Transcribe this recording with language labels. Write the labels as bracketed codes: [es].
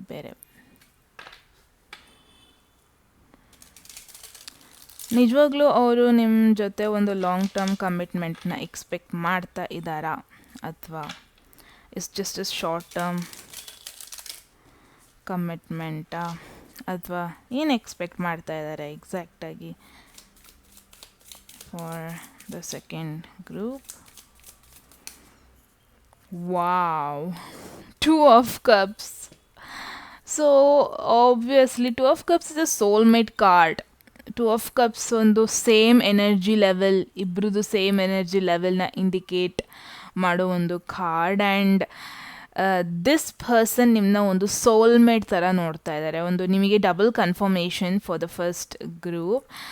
[kn] ಬೇರೆ ನಿಜವಾಗ್ಲೂ ಅವರು ನಿಮ್ಮ ಜೊತೆ ಒಂದು ಲಾಂಗ್ ಟರ್ಮ್ ಕಮಿಟ್ಮೆಂಟ್ನ ಎಕ್ಸ್ಪೆಕ್ಟ್ ಮಾಡ್ತಾ ಇದ್ದಾರಾ, ಅಥವಾ [en] it's just a short term ಕಮಿಟ್ಮೆಂಟಾ, [kn] ಅಥವಾ ಏನು ಎಕ್ಸ್ಪೆಕ್ಟ್ ಮಾಡ್ತಾ ಇದ್ದಾರೆ ಎಕ್ಸಾಕ್ಟಾಗಿ. [en] For the second group, wow, 2 of Cups. So obviously 2 of Cups is a soulmate card. [kn] 2 of Cups ಒಂದು ಸೇಮ್ ಎನರ್ಜಿ ಲೆವೆಲ್, ಇಬ್ಬರದು ಸೇಮ್ ಎನರ್ಜಿ ಲೆವೆಲ್ನ ಇಂಡಿಕೇಟ್ ಮಾಡೋ ಒಂದು ಕಾರ್ಡ್. [en] and this person [kn] ನಿಮ್ಮನ್ನ ಒಂದು ಸೋಲ್ಮೇಟ್ ಥರ ನೋಡ್ತಾ ಇದ್ದಾರೆ. ಒಂದು ನಿಮಗೆ double confirmation [en] For the first group.